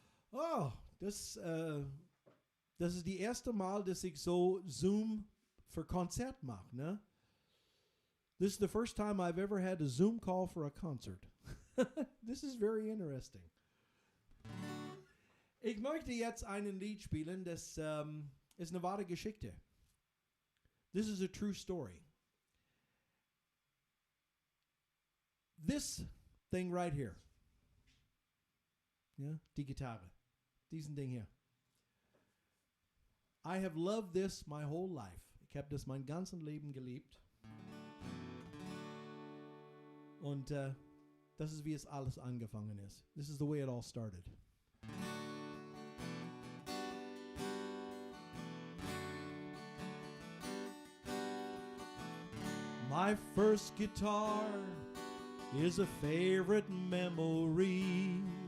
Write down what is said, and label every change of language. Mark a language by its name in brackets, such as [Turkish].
[German] Oh, das ist die erste Mal, dass ich so Zoom für Konzert mache, ne? [English] This is the first time I've ever had a Zoom call for a concert. This is very interesting. [German] Ich möchte jetzt einen Lied spielen, das ist eine wahre Geschichte. [English] This is a true story. This thing right here. [German] Ja, die Gitarre. Diesen Ding hier. [English] I have loved this my whole life. [German] Ich habe das mein ganzes Leben geliebt. Und das ist, wie es alles angefangen ist. [English] This is the way it all started. My first guitar is a favorite memory.